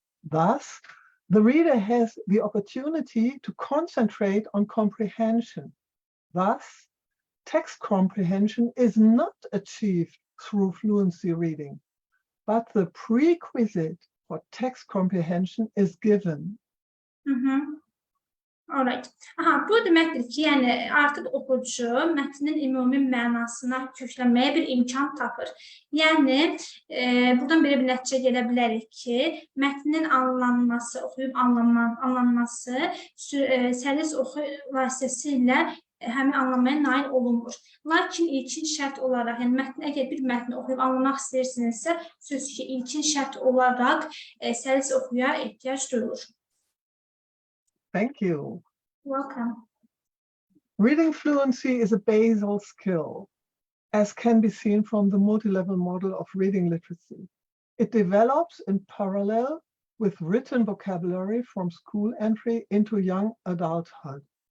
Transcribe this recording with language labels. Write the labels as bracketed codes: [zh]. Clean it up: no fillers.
[en] Thus, the reader has the opportunity to concentrate on comprehension. Thus, text comprehension is not achieved through fluency reading, but the prerequisite for text comprehension is given. Alright. [az] Bu deməkdir ki, yəni artıq oxucu mətnin ümumi mənasına köklənməyə bir imkan tapır. Yəni, buradan belə bir nəticə gələ bilərik ki, mətnin anlanması, oxuyub anlanması səlis oxu vasitəsilə həmin anlamaya nail olunmur. Lakin ilkin şərt olaraq, yəni əgər bir mətni oxuyub anlamaq istəyirsinizsə, sözü ki, ilkin şərt olaraq səlis oxuya ehtiyac duyulur. [en] Thank you. Welcome. Reading fluency is a basal skill, as can be seen from the multi-level model of reading literacy. It develops in parallel with written vocabulary from school entry into young adulthood.